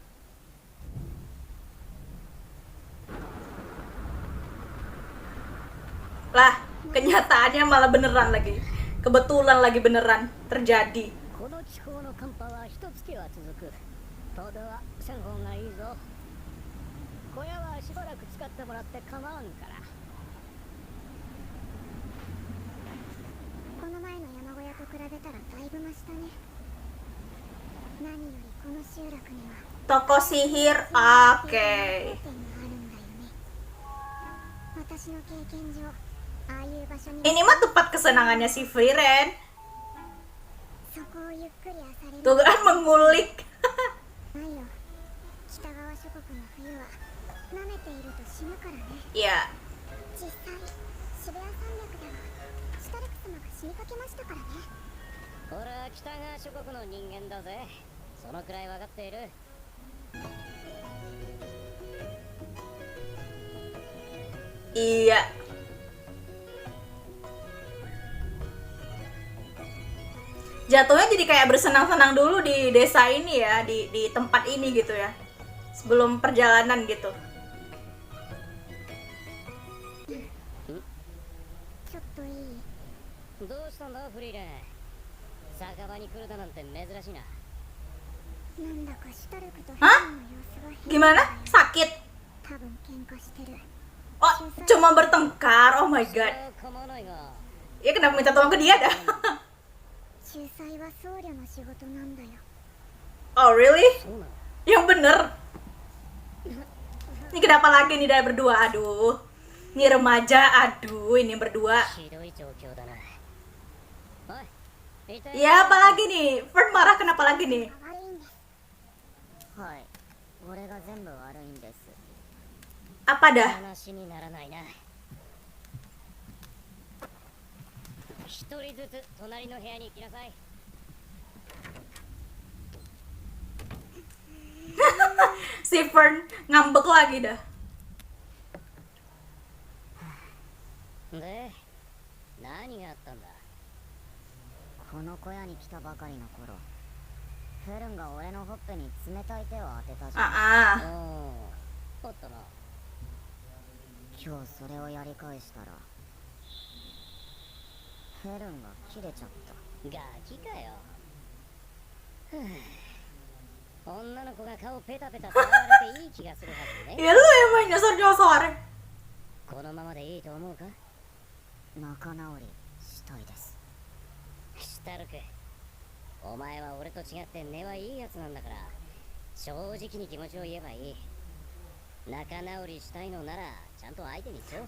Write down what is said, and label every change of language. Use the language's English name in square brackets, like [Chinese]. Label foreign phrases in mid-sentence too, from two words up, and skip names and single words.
[Indonesian] Lah, kenyataannya malah beneran lagi. Kebetulan lagi beneran terjadi. [Japanese] この気候の寒波は一月は続く。ただせん方がいいぞ。小屋はしばらく使ってもらって構わんから。この前の山小屋と比べたらだいぶマシだね。何よりこの集落には [Indonesian] Toko sihir, oke. [Japanese] 店があるんだよね。私の経験上、ああいう場所に [Indonesian] Ini mah tempat kesenangannya si Frieren. [Japanese] そこをゆっくり漁れる [Indonesian] Tuh kan mengulik. [Japanese] ないよ。北側諸国の冬は舐めていると死ぬからね。 [Indonesian] Ya, [Japanese] 実際渋谷山脈ではシュタルク様が死にかけましたからね。俺は北側諸国の人間だぜ。そのくらい分かっている。 [Indonesian] iya. Jatuhnya jadi kayak bersenang-senang dulu di desa ini ya, di tempat ini gitu ya. Sebelum perjalanan gitu. [Japanese] ちょっといい？どうしたんだフリーレン。酒場に来るだなんて珍しいな。なんだかシュタルクとヘレンの様子が変だ [Indonesian] Gimana? [Japanese] よ。 [Indonesian] Sakit? [Japanese] 多分喧嘩してる。 [Indonesian] Oh, cuma bertengkar. [English] Oh my god. [Japanese] 構わないが。 [Indonesian] Ya kenapa minta tolong ke dia dah? [Japanese] 仲裁は僧侶の仕事なんだよ。 [English] Oh really? [Japanese] そうなの？ [Indonesian] Yang bener. Ini kenapa lagi nih dah berdua? Aduh. Ini remaja, aduh, ini berdua. [Japanese] ひどい状況だな。おい、痛い。 [Indonesian] Ya apalagi nih? Fern marah kenapa lagi nih? [Japanese] 悪いんです。はい、俺が全部悪いんです。 [Indonesian] Apa dah? [Japanese] 話にならないな。一人ずつ隣の部屋に行きなさい。 [Indonesian] Si Fern ngambek lagi dah. [Japanese] で、何があったんだ？この小屋に来たばかりの頃、フェルンが俺のほっぺに冷たい手を当てたじゃん。 Ah, あったな。今日それをやり返したら、フェルンが切れちゃった。ガキかよ。ふぅ、女の子が顔ペタペタ触られていい気がするはず [Indonesian] ya [Japanese] ね。 [Indonesian] lu emang nyosor-nyosor. [Japanese] このままでいいと思うか？仲直りしたいです。シュタルク、お前は俺と違って根はいいやつなんだから、正直に気持ちを言えばいい。仲直りしたいのならちゃんと相手にしよう。